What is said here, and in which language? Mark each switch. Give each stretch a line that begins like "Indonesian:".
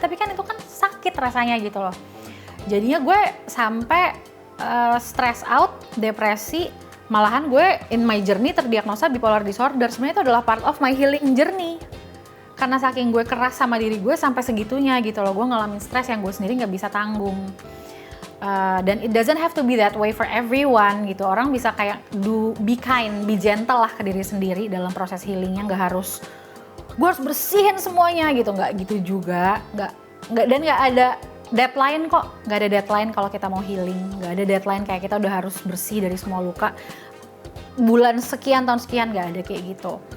Indonesian: Tapi kan itu kan sakit rasanya gitu loh. Jadinya gue sampai stress out, depresi. Malahan gue
English: in my journey
Indonesian: terdiagnosa bipolar disorder. Sebenarnya itu adalah
English: part of my healing journey.
Indonesian: Karena saking gue keras sama diri gue sampai segitunya gitu loh. Gue ngalamin stres yang gue sendiri nggak bisa tanggung.
English: Dan it doesn't have to be that way for everyone gitu.
Indonesian: Orang bisa kayak
English: be kind, be gentle
Indonesian: lah ke diri sendiri dalam proses healingnya. Nggak harus gue harus bersihin semuanya gitu, nggak gitu juga. Dan nggak ada deadline kok. Nggak ada deadline kalau kita mau healing. Nggak ada deadline kayak kita udah harus bersih dari semua luka bulan sekian, tahun sekian, nggak ada kayak gitu.